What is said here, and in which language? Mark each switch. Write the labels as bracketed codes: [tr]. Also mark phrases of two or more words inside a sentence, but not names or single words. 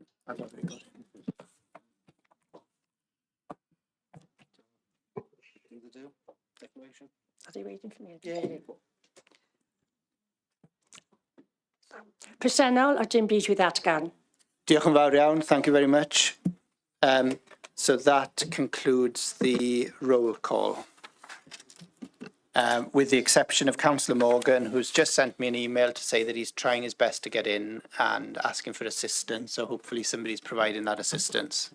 [en] Are they reading for me? Yeah. [cy] Presennol a dim byd i ddatgan. Diolch yn fawr iawn. [en] Thank you very much. So that concludes the roll call. With the exception of Councillor Morgan, who's just sent me an email to say that he's trying his best to get in and asking for assistance. So hopefully somebody's providing that assistance.